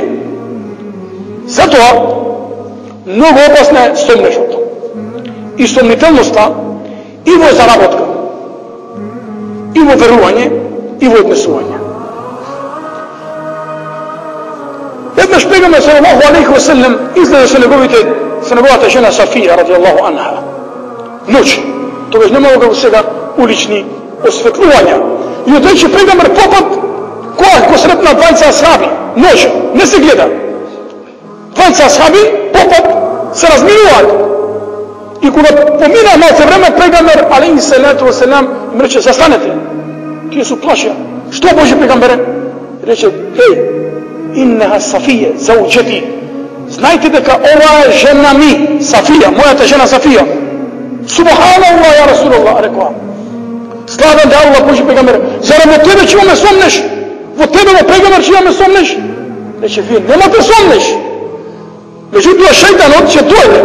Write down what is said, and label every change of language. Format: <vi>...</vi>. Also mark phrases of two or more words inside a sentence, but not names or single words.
<mk>Затоа, многу опасна е сомнежот. И сомнителноста и во заработка, и во верување, и во однесување. Еднаш Пегамбер</mk> <ar>صلى الله عليه وسلم</ar> <mk>излезе со неговата жена Сафија</mk> <ar>رضي الله عنها.</ar> <mk>Ноќ, тогаш немало сега улични осветлувања. И одејќи Пегамбер попат, кога го сретна двајца асхаби, ноќ, не се гледа. Двајца асхаби попат се разминуваат. И кога помина малце време, Пегамбер</mk> <ar>عليه الصلاة والسلام</ar> <mk>им рече: "Застанете." Тие се плашеа. Што Божи Пегамбере? Рече: "Еј,</mk> <ar>إن إنها صفية زوجتي.</ar> <mk>Znajte дека ова е жена ми, Сафија, мојата жена Сафија.</mk> <ar>سبحان الله يا رسول الله,</ar> <mk>рекоа. Славен да Аллах, Божи пегамбер. Зарем во тебе ќе имаме сомнеш? Во тебе, во пегамбер, ќе имаме сомнеш? Рече, вие немате сомнеш. Меđutim, шејтанот ќе дојде.</mk>